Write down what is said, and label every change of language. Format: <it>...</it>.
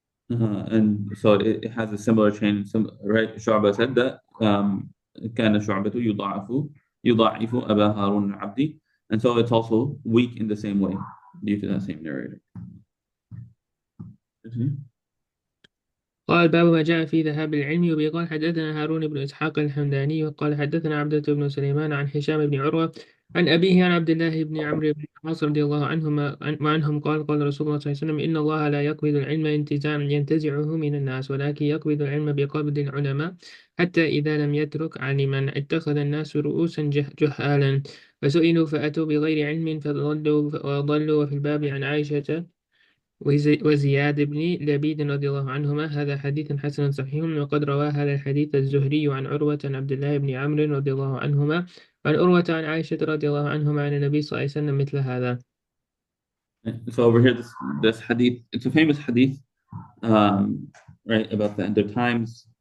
<en>And so it has a similar chain. Right? Shu'bah said that</en> <ar>كان شعبة يضاعف أبا هارون العبدي,</ar> <en>and so it's also weak in the same way due to that same narrator. Continue.</en> <ar>قال باب ما جاء في ذهاب العلم. وبه قال حدثنا هارون بن إسحاق الحمداني وقال حدثنا عبدة بن سليمان عن هشام بن عروة عن أبيه عن عبد الله بن عمرو بن العاص رضي الله عنهم قال قال رسول الله صلى الله عليه وسلم إن الله لا يقبض العلم انتزاعا ينتزعه من الناس ولكن يقبض العلم بقبض العلماء حتى إذا لم يترك عالما اتخذ الناس رؤوسا جهالا فسئلوا فأتوا بغير علم فضلوا. وفي الباب عن عائشة وزياد بن لبيد رضي الله عنهما. هذا حديث حسن صحيح. وقد روى هذا الحديث الزهري عن عروة عن عبد الله بن عمرو رضي الله عنهما عن عروة عن عائشة رضي الله عنهما عن النبي صلى الله عليه وسلم مثل هذا.</ar> <en>So over here, this hadith, it's a famous hadith, right, about the end of times.</en>